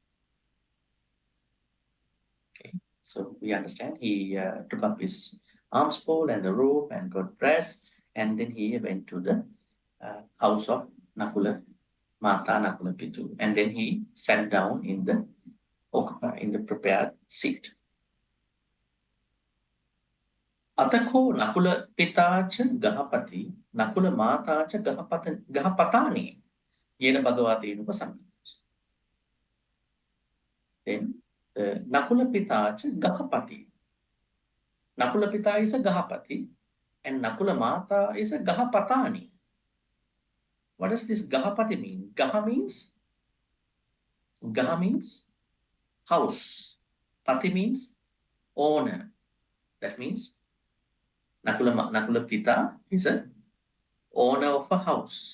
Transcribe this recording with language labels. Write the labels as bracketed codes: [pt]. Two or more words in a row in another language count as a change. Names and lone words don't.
[en] Okay, so we understand he took up his arms pole and the rope and got dressed, and then he went to the house of Nakula Mata Nakula Pitu, and then he sat down in the prepared seat. [pi] Atako Nakula Pitacha Gahapati, Nakula Matacha Gahapatani, Yena Bhagavati Nupasanga. Then Nakula Pitacha Gahapati. [en] Nakula Pita is a Gahapati, and Nakula Mata is a Gahapatani. What does this Gahapati mean? Gaha means house. Pati means owner. That means Nakula Pita is a owner of a house.